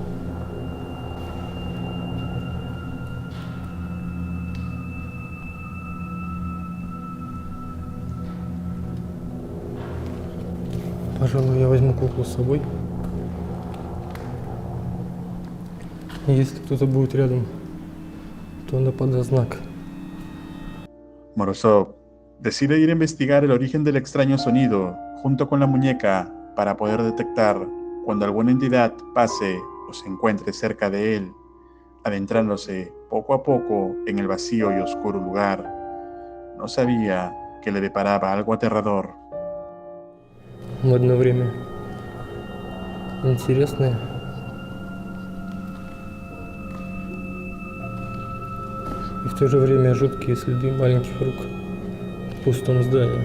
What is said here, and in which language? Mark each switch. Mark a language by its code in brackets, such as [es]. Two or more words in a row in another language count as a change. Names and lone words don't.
[ru] Пожалуй, я возьму куклу с собой. Если кто-то будет рядом, то она подаст знак. [es] Morozov decide ir a investigar el origen del extraño sonido junto con la muñeca para poder detectar cuando alguna entidad pase o se encuentre cerca de él, adentrándose poco a poco en el vacío y oscuro lugar. No sabía que le deparaba algo aterrador. [ru] В одно время интересное. И в то же время жуткие следы маленьких рук в пустом здании.